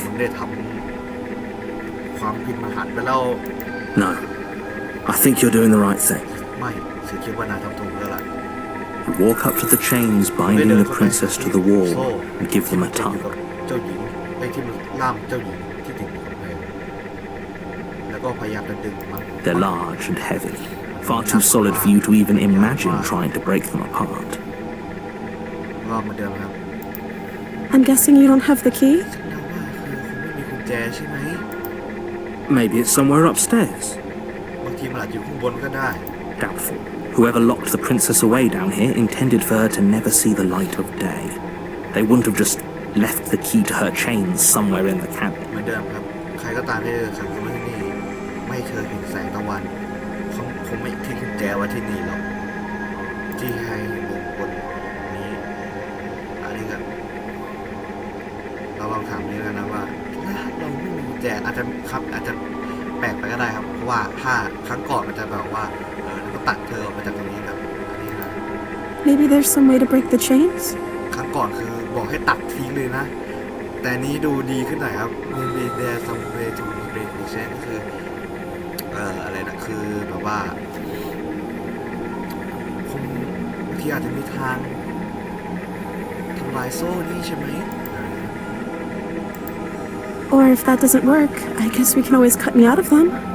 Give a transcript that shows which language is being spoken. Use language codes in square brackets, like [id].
[th] ผมได้ทำความผิดมหันต์ไปแล้ว [en] No, I think you're doing the right thing. [th] ไม่ฉันคิดว่านายทำถูกแล้วล่ะ [en] You walk up to the chains binding the princess to the wall and give them a [th] เจ้า [en] tug. [th] หญิงไอ้ที่มันล่ามเจ้าหญิงที่ติดอยู่กับแพงแล้วก็พยายามจะดึงมัน [en] They're large and heavy, far too solid for you to even imagine trying to break them apart. [th] ก็เหมือนเดิมครับ [en] I'm guessing you don't have the key? [th] ฉันเดาว่าคือคุณไม่มีกุญแจใช่ไหม [en] Maybe it's somewhere upstairs. [th] บางทีมันอาจอยู่ข้างบนก็ได้ [en] Doubtful. Whoever locked the princess away down here intended for her to never see the light of day. They wouldn't have just left the key to her chains somewhere in the cabin. [th] เหมือนเดิมครับใครก็ตามที่ขังเธอไว้ที่นี่ไม่เคยเห็นแสงตะวันเขาคงไม่ทิ้งกุญแจไว้ที่นี่หรอกที่ให้บุคคลนี้อันนี้ก็เราลองถามนี้กันนะว่าถ้าเราไม่มีกุญแจอาจจะแปลกไปก็ได้ครับเพราะว่าถ้าครั้งก่อนมันจะแบบว่าแล้วก็ตัดเธอออกมาจากตรงนี้แบบอันนี้นะ [en] Maybe there's some way to break the chains? [th] ครั้งก่อนคือบอกให้ตัดทิ้งเลยนะแต่นี้ดูดีขึ้นหน่อยครับ [en] maybe there's some way to break the chain [th] ก็คืออะไรนะคือแบบว่าผมบางทีอาจจะมีทางทำลายโซ่นี้ใช่ไหม [en] Or if that doesn't work, I guess we can always cut me out of them.